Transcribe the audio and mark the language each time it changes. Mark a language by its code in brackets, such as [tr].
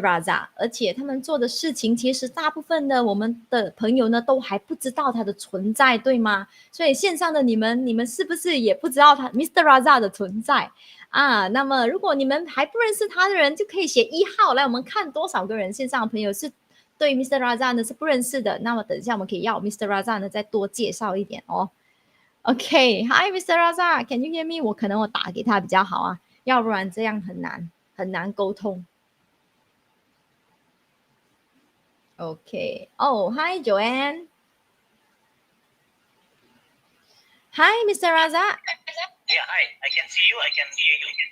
[zh] Razak， 而且他们做的事情其实大部分的我们的朋友呢都还不知道他的存在，对吗？所以线上的你们是不是也不知道他 Mr. Razak 的存在那么如果你们还不认识他的人，就可以写1号来，我们看多少个人线上的朋友是对 Mr. Razak 呢是不认识的。那么等一下我们可以要 Mr. Razak 呢再多介绍一点 [en] OK, Hi Mr. Razak, can you hear me? [zh] 我可能打给他比较好要不然这样很难沟通。 [en] Okay. Oh, hi, Joanne. Hi, Mr. Raza. Yeah, hi. I can see you. I can hear you.